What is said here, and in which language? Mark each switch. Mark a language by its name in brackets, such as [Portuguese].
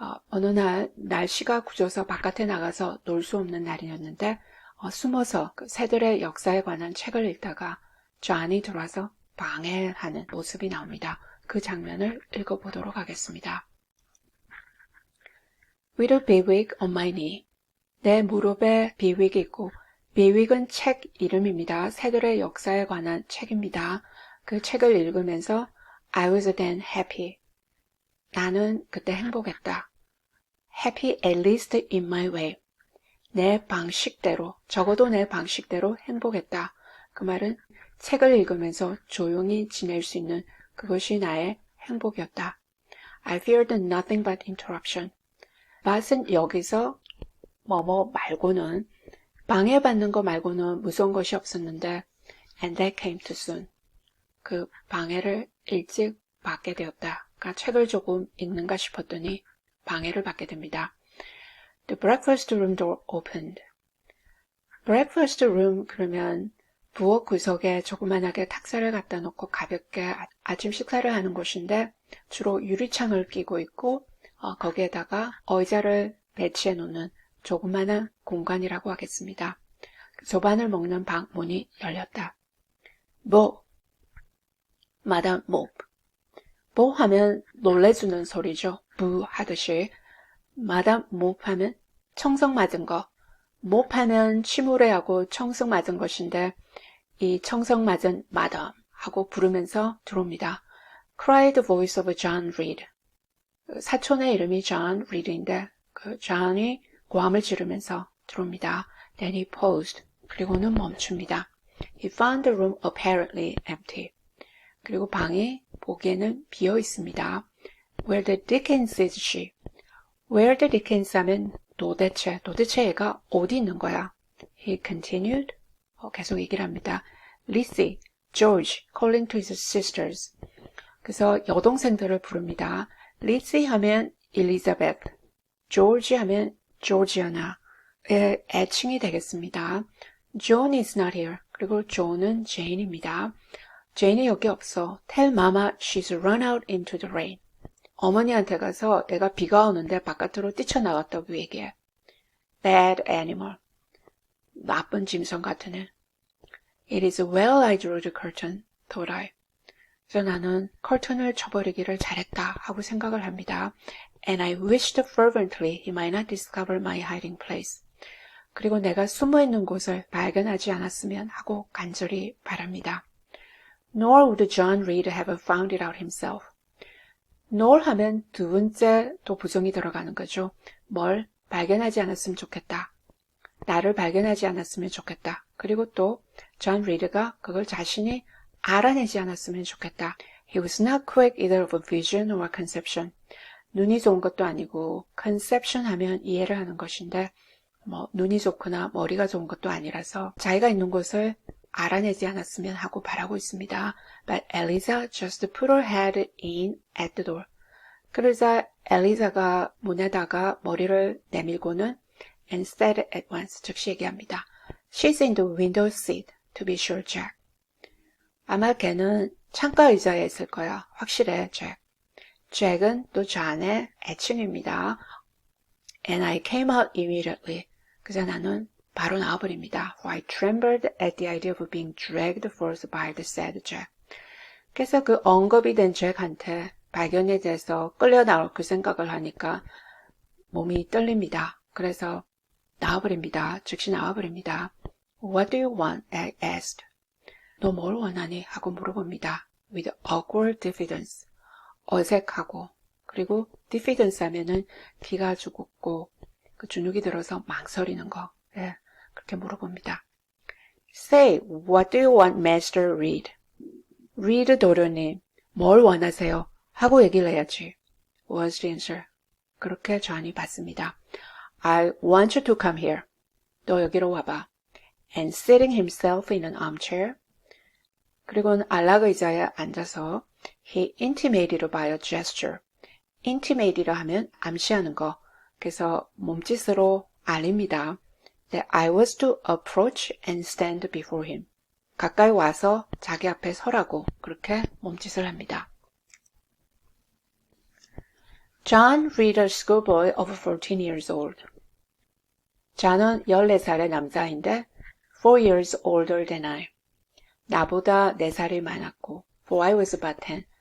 [Korean] 어느 날 날씨가 굳어서 바깥에 나가서 놀 수 없는 날이었는데 숨어서 그 새들의 역사에 관한 책을 읽다가 존이 들어와서 방해하는 모습이 나옵니다. 그 장면을 읽어보도록 하겠습니다. [English] With a beewig on my knee. [Korean] 내 무릎에 비윅이 있고 비윅은 책 이름입니다. 새들의 역사에 관한 책입니다. 그 책을 읽으면서 [English] I was then happy. [Korean] 나는 그때 행복했다. [English] Happy at least in my way. [Korean] 내 방식대로, 적어도 내 방식대로 행복했다. 그 말은 책을 읽으면서 조용히 지낼 수 있는 그것이 나의 행복이었다. [English] I feared nothing but interruption. [Korean] but 여기서 뭐뭐 말고는 방해받는 거 말고는 무서운 것이 없었는데 [English] and that came too soon. [Korean] 그 방해를 일찍 받게 되었다. 그러니까 책을 조금 읽는가 싶었더니 방해를 받게 됩니다. [English] The breakfast room door opened. [Korean] breakfast room 그러면 부엌 구석에 조그만하게 탁자를 갖다 놓고 가볍게 아침 식사를 하는 곳인데 주로 유리창을 끼고 있고 거기에다가 의자를 배치해 놓는 조그마한 공간이라고 하겠습니다. 조반을 먹는 방 문이 열렸다. 뭐? 마담 몹. 뭐 하면 놀래주는 소리죠. 부 하듯이. 마담 몹 하면 청성 맞은 거. 몹 하면 침울해하고 청성 맞은 것인데 이 청성 맞은 마담 하고 부르면서 들어옵니다. [English] Cried the voice of John Reed. [Korean] 사촌의 이름이 John Reed인데 그 John이 고함을 지르면서 들어옵니다. [English] Then he paused. [Korean] 그리고는 멈춥니다. [English] He found the room apparently empty. [Korean] 그리고 방이 보기에는 비어 있습니다. [English] Where the Dickens is she? Where the Dickens [Korean] 하면 도대체 얘가 어디 있는 거야? [English] He continued. [Korean] 계속 얘기를 합니다. [English] Lizzie, George, calling to his sisters. [Korean] 그래서 여동생들을 부릅니다. Lizzie 하면 Elizabeth, George 하면 Georgiana의 애칭이 되겠습니다. [English] John is not here. [Korean] 그리고 John은 Jane입니다. Jane이 여기 없어. [English] Tell Mama she's run out into the rain. [Korean] 어머니한테 가서 내가 비가 오는데 바깥으로 뛰쳐나갔다고 얘기해. [English] Bad animal. [Korean] 나쁜 짐승 같은 애. [English] It is well I drew the curtain, thought I. [Korean] 그래서 나는 커튼을 쳐버리기를 잘했다 하고 생각을 합니다. [English] And I wished fervently he might not discover my hiding place. [Korean] 그리고 내가 숨어있는 곳을 발견하지 않았으면 하고 간절히 바랍니다. [English] Nor would John Reed have found it out himself. [Korean] nor 하면 두 번째 또 부정이 들어가는 거죠. 뭘 발견하지 않았으면 좋겠다. 나를 발견하지 않았으면 좋겠다. 그리고 또 존 리드가 그걸 자신이 알아내지 않았으면 좋겠다. [English] He was not quick either of vision or conception. [Korean] 눈이 좋은 것도 아니고 conception 하면 이해를 하는 것인데 눈이 좋거나 머리가 좋은 것도 아니라서 자기가 있는 곳을 알아내지 않았으면 하고 바라고 있습니다. [English] But Eliza just put her head in at the door. [Korean] 그러자 엘리자가 문에다가 머리를 내밀고는 [English] and said at once, [Korean] 즉시 얘기합니다. [English] She's in the window seat, to be sure, Jack. [Korean] 아마 걔는 창가 의자에 있을 거야. 확실해, Jack. Jack은 또 존의 애칭입니다. [English] And I came out immediately. [Korean] 그래서 나는 바로 나와버립니다. [English] For I trembled at the idea of being dragged forth by the said Jack. [Korean] 그래서 그 언급이 된 잭한테 발견에 대해서 끌려 나올 그 생각을 하니까 몸이 떨립니다. 그래서 나와버립니다. 즉시 나와버립니다. [English] What do you want? I asked. [Korean] 너 뭘 원하니? 하고 물어봅니다. [English] With awkward diffidence. [Korean] 어색하고 그리고 diffidence 하면은 기가 죽었고 그 주눅이 들어서 망설이는 거. 예, 그렇게 물어봅니다. [English] Say, what do you want Master Reed? [Korean] Reed 도련님, 뭘 원하세요? 하고 얘기를 해야지. [English] Was the answer. [Korean] 그렇게 존이 받습니다. [English] I want you to come here. [Korean] 너 여기로 와봐. [English] And sitting himself in an armchair. [Korean] 그리고는 안락 의자에 앉아서 [English] he intimated by a gesture. [Korean] intimate이라 하면 암시하는 거. 그래서 몸짓으로 알립니다. [English] That I was to approach and stand before him. [Korean] 가까이 와서 자기 앞에 서라고 그렇게 몸짓을 합니다. [English] John Reed, a schoolboy of 14 years old. [Korean] John은 14살의 남자인데 [English] 4 years older than I. [Korean] 나보다 4살이 많았고 [English] for I was about 10.